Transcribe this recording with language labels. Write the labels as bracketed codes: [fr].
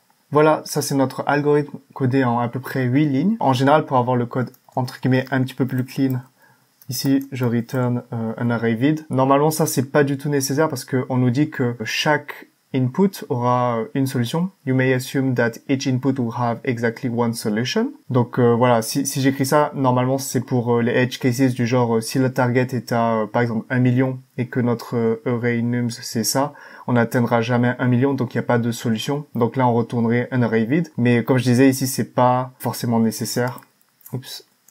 [fr] Voilà, ça c'est notre algorithme codé en à peu près 8 lignes. En général, pour avoir le code entre guillemets un petit peu plus clean, ici, je return un array vide. Normalement, ça, c'est pas du tout nécessaire parce qu'on nous dit que chaque input aura une solution. [en] You may assume that each input will have exactly one solution. [fr] Donc voilà, si j'écris ça, normalement, c'est pour les edge cases du genre si le target est à, par exemple, 1 million et que notre array nums, c'est ça, on n'atteindra jamais 1 million, donc il n'y a pas de solution. Donc là, on retournerait un array vide. Mais comme je disais, ici, c'est pas forcément nécessaire. Oups.